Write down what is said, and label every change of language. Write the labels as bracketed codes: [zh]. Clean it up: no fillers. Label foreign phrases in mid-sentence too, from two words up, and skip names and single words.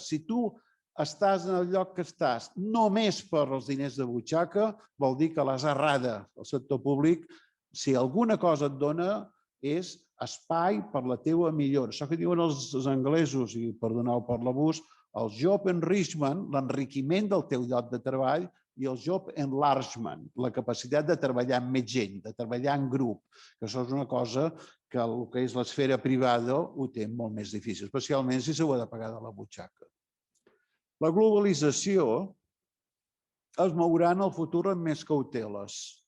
[ca] Si tu estàs en el lloc que estàs només per als diners de butxaca, vol dir que l'has errada. El sector públic, si alguna cosa et dona, és espai per la teua millora. Això que diuen els anglesos, i perdoneu per l'abús, el [en] job enrichment, [ca] l'enriquiment del teu lloc de treball, i el [en] job enlargement, [ca] la capacitat de treballar amb més gent, de treballar en grup, que això és una cosa que el que és l'esfera privada ho té molt més difícil, especialment si s'ho ha de pagar de la butxaca. La globalització es mourà en el futur amb més cauteles.